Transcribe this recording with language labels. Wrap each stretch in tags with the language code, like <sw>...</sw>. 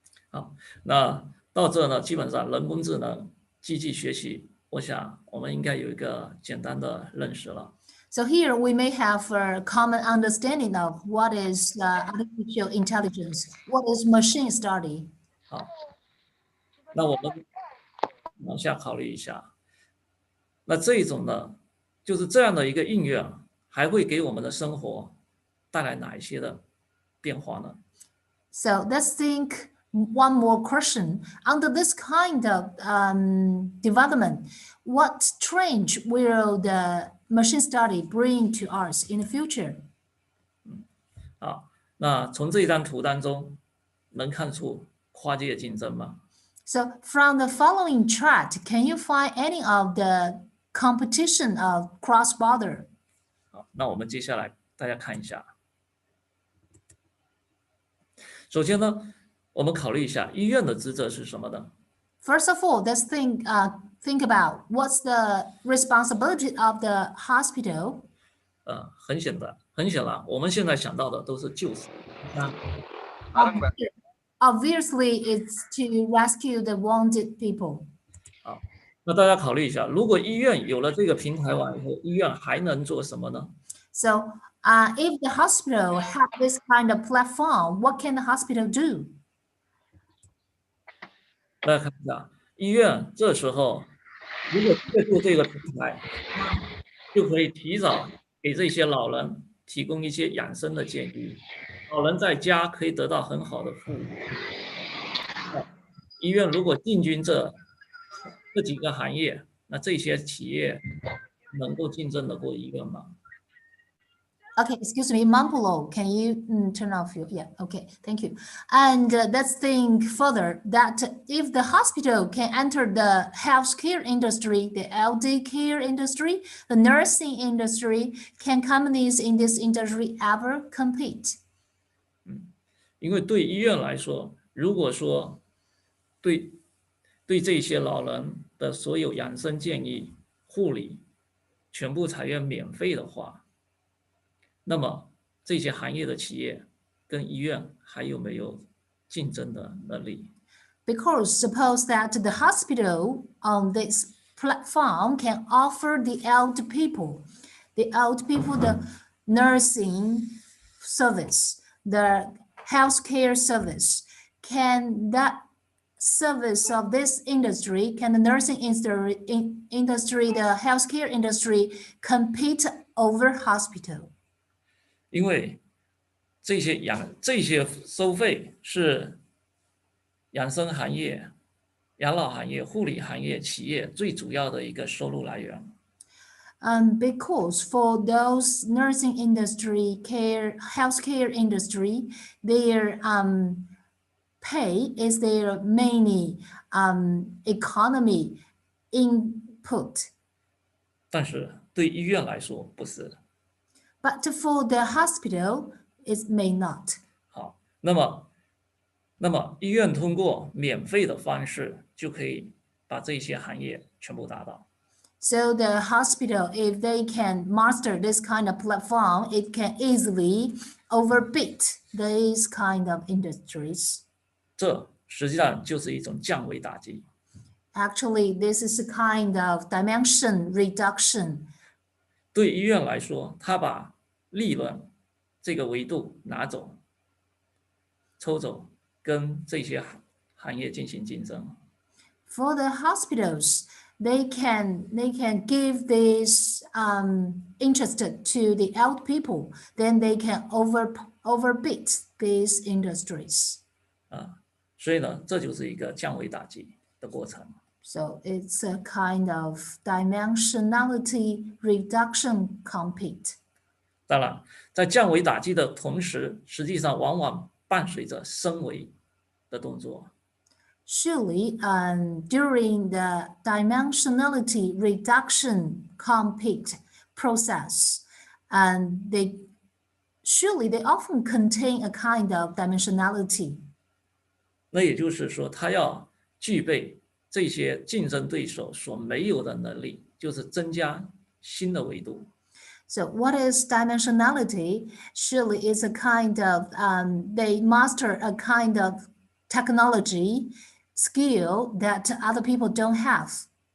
<zh>好，那到这呢，基本上人工智能、机器学习，我想我们应该有一个简单的认识了。</zh> <en>So here we may have a common understanding of what is artificial intelligence, what is machine study.</en> <zh>好，那我们往下考虑一下，那这一种呢，就是这样的一个应用，还会给我们的生活带来哪一些的变化呢？</zh> <en>So let's think one more question. Under this kind of development, what change will the machine study bring to us in the future?</en> <zh>好，那从这张图当中能看出跨界竞争吗？</zh> <en>So from the following chart, can you find any of the competition of cross-border?</en> <zh>好，那我们接下来大家看一下。首先呢，我们考虑一下医院的职责是什么呢？</zh> <en>First of all, let's think about what's the responsibility of the hospital.</en> <zh>很显然，我们现在想到的都是救死。</zh> <en>Obviously, it's to rescue the wounded people.</en> <zh>好，那大家考虑一下，如果医院有了这个平台网以后，医院还能做什么呢？</zh> <en>So, if the hospital have this kind of platform, what can the hospital do?</en> <zh>大家看一下，医院这时候如果借助这个平台，就可以提早给这些老人提供一些养生的建议，老人在家可以得到很好的服务。医院如果进军这几个行业，那这些企业能够竞争得过医院吗？</zh> <en>Okay, excuse me, Mampuono, can you turn off your, yeah, okay, thank you. And let's think further that if the hospital can enter the healthcare industry, the LD care industry, the nursing industry, can companies in this industry ever compete?</en> <zh>因为对医院来说，如果说对这些老人的所有养生建议、护理全部采用免费的话，那么这些行业的企业跟医院还有没有竞争的能力？</zh> <en>Because suppose that the hospital on this platform can offer the old people the nursing service, the healthcare service. Can that service of this industry, can the nursing industry, the healthcare industry compete over hospital?</en> <zh>因为这些收费是养生行业、养老行业、护理行业企业最主要的一个收入来源。</zh> <en>Because for those nursing industry, healthcare industry, their pay is their main economy input.</en> <zh>但是对医院来说不是。</zh> <en>But for the hospital, it may not.</en> <zh>好，那么医院通过免费的方式就可以把这些行业全部达到。</zh> <en>So the hospital, if they can master this kind of platform, it can easily overbeat these kind of industries.</en> <zh>这实际上就是一种降维打击。</zh> <en>Actually, this is a kind of dimension reduction.</en> <zh>对医院来说，他把利润这个维度拿走、抽走，跟这些行业进行竞争。</zh> <en>For the hospitals, they can give this interest to the old people, then they can overbeat these industries.</en> <zh>所以呢，这就是一个降维打击的过程。</zh> <en>So it's a kind of dimensionality reduction compete.</en> <zh>当然，在降维打击的同时，实际上往往伴随着升维的动作。</zh> <en>Surely, during the dimensionality reduction compete process, and they often contain a kind of dimensionality.</en> <zh>那也就是说，他要具备这些竞争对手所没有的能力，就是增加新的维度。</zh> <en>So what is dimensionality? Surely it's a kind of, they master a kind of technology skill that other people don't have.</en>